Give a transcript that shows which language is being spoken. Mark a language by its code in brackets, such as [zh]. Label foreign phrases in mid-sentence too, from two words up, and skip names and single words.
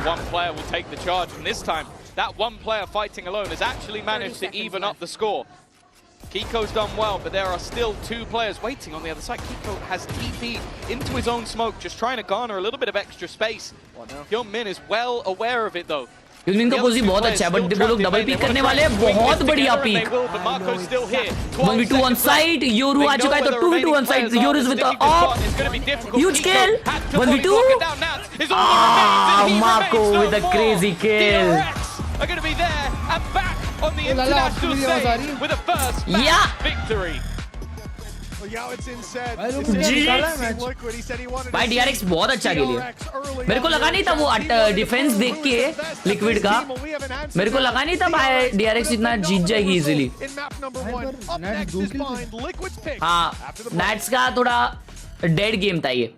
[en] One player will take the charge, and this time, that one player fighting alone has actually managed to even up the score. Kiko's done well, but there are still 2 players waiting on the other side. Kiko has TP into his own smoke, just trying to garner a little bit of extra space. Hyunmin is well aware of it, though. [hi] यूमिन का पोजी बहुत अच्छा है, बट वो लोग डबल पिक करने वाले हैं. बहुत बढ़िया पिक. [en] 1v2 on site. योरू [hi] आ चुका है, तो [en] 2v2 on site. योरू is with the off. Huge kill. 1v2. Marco with a crazy kill. Are going to be there and back on the international stage with a first victory. [hi] भाई DRX बहुत अच्छा खेली. मेरे को लगा नहीं था वो डिफेंस देख के लिक्विड का, मेरे को लगा नहीं था भाई DRX इतना जीत जाएगी इजीली. हाँ, नैट्स का थोड़ा [en] dead game [hi] था ये.